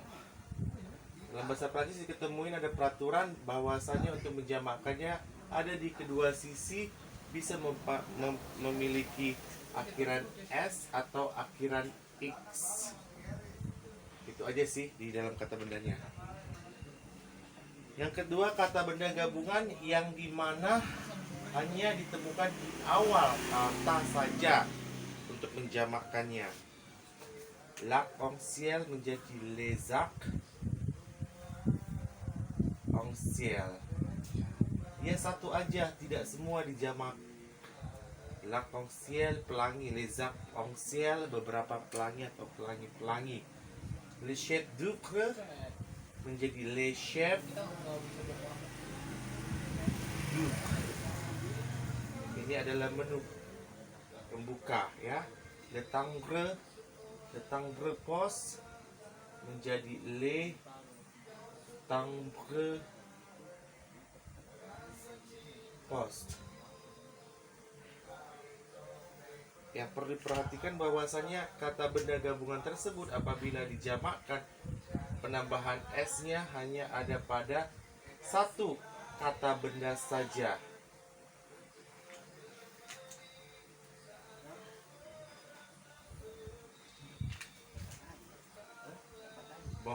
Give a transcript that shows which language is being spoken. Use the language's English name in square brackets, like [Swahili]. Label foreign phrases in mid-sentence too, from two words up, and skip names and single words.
[Indonesian] Dalam bahasa Prancis diketemuin ada peraturan bahwasanya untuk menjamakkannya ada di kedua sisi bisa memiliki akhiran S atau akhiran X. Itu aja sih di dalam kata bendanya. Yang kedua, kata benda gabungan yang dimana hanya ditemukan di awal kata saja untuk menjamakkannya. [French] L'arc-en-ciel menjadi les arcs en ciel. [Indonesian] Dia satu aja, tidak semua dijamak. [French] L'arc-en-ciel [Indonesian] pelangi, [French] les arcs-en-ciel [Indonesian] beberapa pelangi atau pelangi-pelangi. [French] Les chefs d'œuvre menjadi les chefs d'œuvre. [Indonesian] Ini adalah menu pembuka ya. [French] Le timbre poste menjadi les timbres poste. [Indonesian] Yang perlu diperhatikan bahwasanya kata benda gabungan tersebut apabila dijamakkan penambahan S-nya hanya ada pada satu kata benda saja. [French] Bon.